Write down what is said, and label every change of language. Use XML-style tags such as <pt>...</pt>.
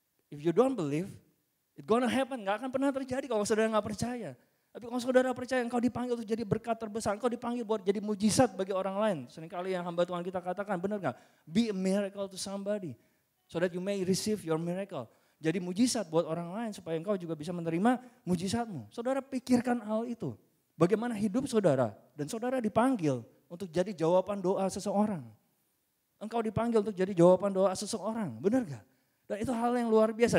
<en>If you don't believe, it's gonna happen.</en> <id>Gak akan pernah terjadi kalau saudara gak percaya. Tapi kalau saudara percaya, engkau dipanggil untuk jadi berkat terbesar. Engkau dipanggil buat jadi mujizat bagi orang lain. Seringkali yang hamba Tuhan kita katakan, benar gak?</id> <en>Be a miracle to somebody. So that you may receive your miracle.</en> <id>Jadi mujizat buat orang lain supaya engkau juga bisa menerima mujizatmu. Saudara pikirkan hal itu. Bagaimana hidup saudara dan saudara dipanggil untuk jadi jawaban doa seseorang. Engkau dipanggil untuk jadi jawaban doa seseorang, benar gak? Dan itu hal yang luar biasa.</id>